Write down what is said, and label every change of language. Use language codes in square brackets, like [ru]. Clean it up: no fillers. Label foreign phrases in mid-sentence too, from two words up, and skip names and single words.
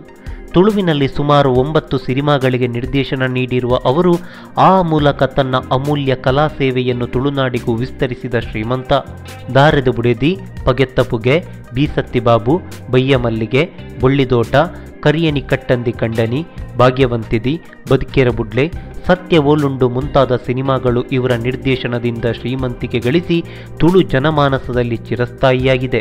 [kn] ತುಳುವಿನಲ್ಲಿ ಸುಮಾರು 9 ಸಿನಿಮಾಗಳಿಗೆ ನಿರ್ದೇಶನ ನೀಡಿರುವ ಅವರು ಆ ಮೂಲಕ ತನ್ನ ಅಮೂಲ್ಯ ಕಲಾ ಸೇವೆಯನ್ನು ತುಳುನಾಡಿಗೂ ವಿಸ್ತರಿಸಿದ ಶ್ರೀಮಂತ. ದಾರೆದ ಬುಡೆದಿ, ಪಗೆತ್ತ ಪುಗೆ, ಬೀಸತ್ತಿ ಬಾಬು, ಬಯ್ಯ ಮಲ್ಲಿಗೆ, ಬೊಳ್ಳಿದೋಟ, ಕರಿಯನಿ ಕಟ್ಟಂದಿ ಕಂಡನಿ, ಭಾಗ್ಯವಂತಿದಿ, ಬದುಕೇರ ಬುಡ್ಲೆ, ಸತ್ಯ ಓಲುಂಡು ಮುಂತಾದ ಸಿನಿಮಾಗಳು ಇವರ ನಿರ್ದೇಶನದಿಂದ ಶ್ರೀಮಂತಿಕೆ ಗಳಿಸಿ ತುಳು ಜನಮಾನಸದಲ್ಲಿ ಚಿರಸ್ಥಾಯಿಯಾಗಿದೆ.